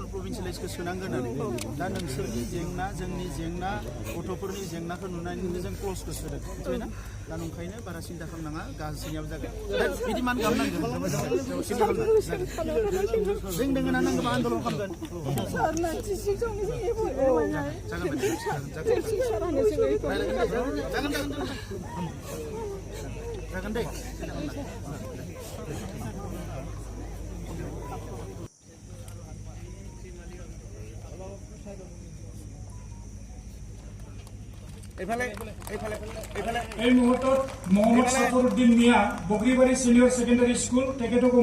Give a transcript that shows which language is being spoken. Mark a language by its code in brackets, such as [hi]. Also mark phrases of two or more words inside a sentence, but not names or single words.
[brx] प्रभिन्सियेलाइजखौ सोनांगोन होननानै दा नोंसोरनि जेंना जोंनि जेंना गथ'फोरनि जेंनाखौ नुनानैनो जों क्लसखौ सोदों मिथिबायना दा नंखायनो बारा सिन्था खालामनाङा गासैनियाबो जागोन बिदि मान खालामनांगोन जों दोङो ना नांगौबा आन्दलन खालामगोन जागोन दे [as] এই মুহূৰ্তত মহম্মদ সাফৰুদ্দিন মিয়া বগৰীবাৰী ছিনিয়ৰ ছেকেণ্ডাৰী স্কুল তেখেতকো